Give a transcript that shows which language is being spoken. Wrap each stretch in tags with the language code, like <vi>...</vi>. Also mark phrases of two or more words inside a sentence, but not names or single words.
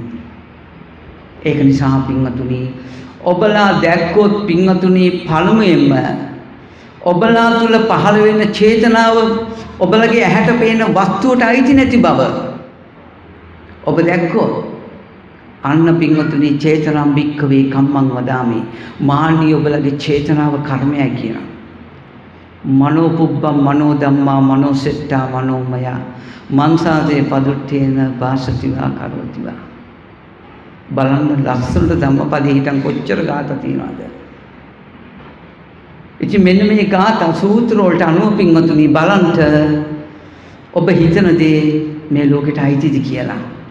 <si>ඒක නිසා පින්වතුනි ඔබලා දැක්කොත් පින්වතුනි පළමුවෙන්ම ඔබලා තුල පහළ වෙන චේතනාව ඔබලගේ ඇහැට පේන වස්තුවට අයිති නැති බව ඔබ දැක්කොත් අන්න පින්වතුනි</si> <pi>චේතනම් භික්ඛවේ කම්මං වදාමි</pi> <si>මාන්නී ඔබලගේ චේතනාව කර්මයයි කියනවා.</si> <pi>මනෝ පුබ්බම් මනෝ ධම්මා මනෝ සෙට්ටා මනෝමය මංසාදේ පදුට්ඨේන වාසතිවා කරෝතිවා.</pi> <si>බලන්න ලස්සනට ධම්මපදේ හිටන් කොච්චර ගාත තියනවද? ඉතින් මෙන්න මේ ගාථා සූත්‍ර වලට අනුව පින්වතුනි බලන්න ඔබ හිතන දේ මේ ලෝකෙට අයිතිද කියලා.</si>